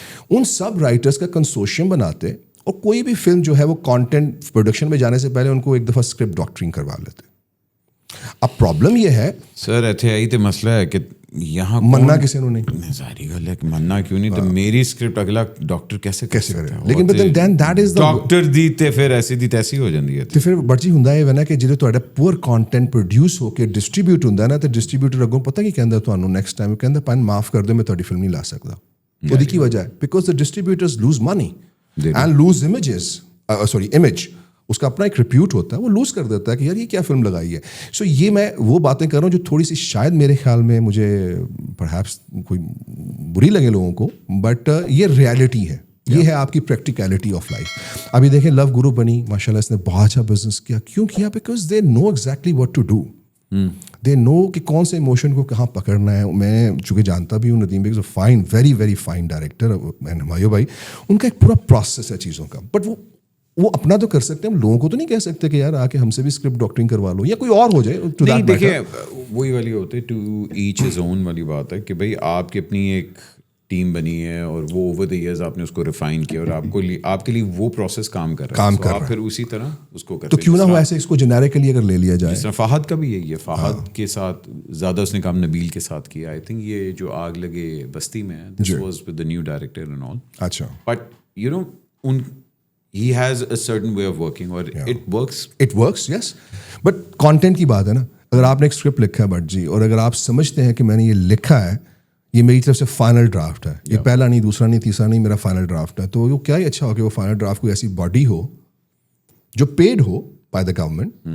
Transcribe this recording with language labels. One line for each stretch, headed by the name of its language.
Urdu: ان سب writers کا consortium بناتے, اور کوئی بھی فلم جو ہے وہ کانٹینٹ پروڈکشن میں جانے سے پہلے ان کو ایک دفعہ اسکرپٹ ڈاکٹرنگ کروا لیتے. اب پرابلم یہ ہے
Punjabi: سر ایتھے آئی تو مسئلہ ہے کہ یہاں مننا کسی نے نہیں, ظاہری گل ہے کہ مننا کیوں نہیں, تو میری اسکرپٹ اگلا ڈاکٹر کیسے
Urdu: کرے, لیکن دیٹ از
Punjabi: ڈاکٹر دی تے پھر ایسی دی تیسی ہو جاندی ہے. تو پھر بڑی ہوندا ہے نا کہ جدوں تہاڈا پور کانٹینٹ پروڈیوس ہو کے ڈسٹریبیوٹ ہوندا ہے نا, تو ڈسٹریبیوٹر اگوں پتہ کی کہندا تانوں نیکسٹ ٹائم کہندا پن معاف کر دو, میں تہاڈی فلم نہیں لا سکدا. ਉਹਦੀ ਕੀ وجہ ہے,
English: Because the distributors lose money and lose images, image.
Urdu: اس کا اپنا ایک ریپیوٹ ہوتا ہے, وہ لوز کر دیتا ہے کہ یار یہ کیا فلم لگائی ہے. سو یہ میں وہ باتیں کر رہا ہوں جو تھوڑی سی شاید میرے خیال میں مجھے پرہیپس کوئی بری لگے لوگوں کو, بٹ یہ ریالٹی ہے, یہ ہے آپ کی پریکٹیکلٹی آف لائف. ابھی دیکھیں لو گرو بنی, ماشاء اللہ اس نے بہت اچھا بزنس کیا. کیوں کیا؟
English: because they know exactly what to do,
Urdu: دے نو کہ کون سے ایموشن کو کہاں پکڑنا ہے. میں چونکہ جانتا بھی ہوں ندیم بھائی fine, very very fine director, Humayun بھائی, ان کا ایک پورا پروسیس ہے چیزوں کا. بٹ وہ اپنا تو کر سکتے ہیں, ہم لوگوں کو تو نہیں کہہ سکتے کہ یار آ کے ہم سے بھی اسکرپٹ ڈاکٹرنگ کروا لو یا کوئی اور ہو جائے. نہیں دیکھیں وہی والی ہوتی ہے
English: to each his own
Urdu: والی بات ہے کہ بھائی آپ کی اپنی ایک ٹیم بنی ہے اور وہ
English: over the years
Urdu: آپ نے اس کو ریفائن کیا اور آپ کے لیے وہ پروسیس کام کر رہا ہے, آپ پھر اسی طرح اس کو کرتے. تو کیوں نہ ہو ایسے اس کو جنیرکلی اگر لے لیا جائے. جس طرح فہد کا بھی یہی ہے, فہد کے ساتھ زیادہ اس نے کام نبیل کے ساتھ کیا. آئی تھنک یہ جو آگ لگے بستی میں,
English: This was with the new director and all.
Urdu: اچھا,
English: But you know in he has a certain way of working اور it works yes.
Urdu: But content کی بات ہے نا, اگر آپ نے ایک اسکرپٹ لکھا ہے بٹ جی, اور اگر آپ سمجھتے ہیں کہ میں نے یہ لکھا ہے, یہ میری طرف سے فائنل ڈرافٹ ہے, یہ پہلا نہیں, دوسرا نہیں, تیسرا نہیں, میرا فائنل ڈرافٹ ہے, تو وہ کیا ہی اچھا ہو کہ وہ فائنل ڈرافٹ کوئی ایسی باڈی ہو جو paid ہو
English: By the government.